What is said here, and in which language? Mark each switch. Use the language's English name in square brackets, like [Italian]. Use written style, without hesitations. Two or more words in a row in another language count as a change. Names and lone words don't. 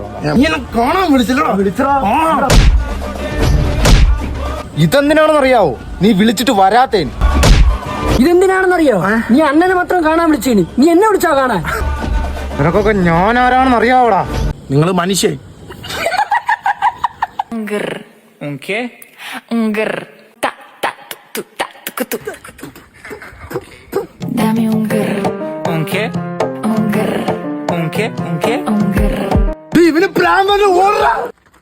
[Malayalam] നീ എന്നെ കാണാൻ വിളിച്ചല്ലോ. ഇതെന്തിനാണെന്ന് അറിയാവോ? നീ വിളിച്ചിട്ട് വരാത്തേന്. ഇതെന്തിനാണെന്നറിയോ? നീ അണ്ണനെ മാത്രം കാണാൻ വിളിച്ചേന്, നീ എന്നെ വിളിച്ചാ കാണാൻ. നിനക്കൊക്കെ ഞാൻ ആരാണെന്ന് അറിയാവോടാ? നിങ്ങള് മനുഷ്യൻ. [Spanish] Dame un grr. Un qué? Un grr. Un qué? Un qué? Un grr. [Malayalam] ഇവന് പ്രാന്തന് ഓടാ.